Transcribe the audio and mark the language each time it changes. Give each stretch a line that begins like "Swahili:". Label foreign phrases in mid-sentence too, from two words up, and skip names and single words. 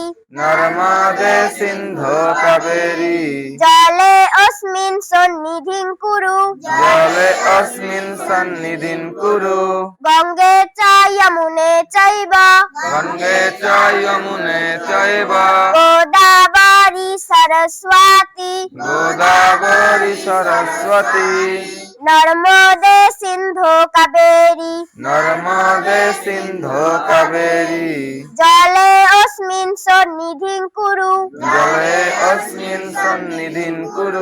Sanskrit: নর্মদে সিন্ধু কাবেরী জলে অস্মিন সন্নিধিং কুরু। জলে অস্মিন সন্নিধিং কুরু। গঙ্গে চ যমুনে চৈব গঙ্গে চ যমুনে চৈবা सरस्वती गोदावरी सरस्वती नर्मदे सिंधु कावेरी नर्मदे सिंधु कावेरी जले अस्मिन् सन्निधिं कुरु जले अस्मिन् सन्निधिं कुरु